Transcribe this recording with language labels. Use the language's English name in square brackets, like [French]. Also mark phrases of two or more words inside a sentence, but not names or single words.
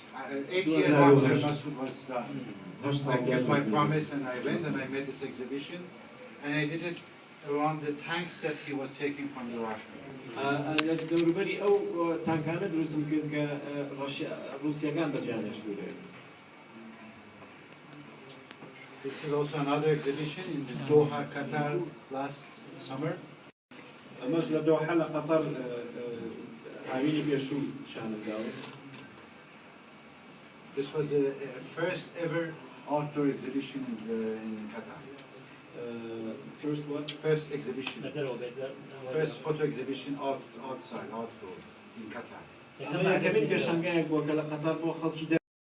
[English] 8 years after Masood was done. I kept my promise and I went and I made this exhibition and I did it around the tanks that he was taking from the Russians. [Central Kurdish] دەوروبەری ئەو تانکانە دروستم کرد کە ڕوسیەکان بەجیانێش بوورێت. [English] This is also another exhibition in Doha, Qatar last summer. [Central Kurdish] ئەمەش لە دۆحە لە قەتەر هاوینی پێشوو شانەداوە. [English] This was the first ever outdoor exhibition in Qatar. First what? First exhibition. First photo exhibition outside, outdoor in Qatar. [Central Kurdish] ئەمە یەکەمین پێشانگایەک بووە کە لە قەتەر بۆ خەڵکی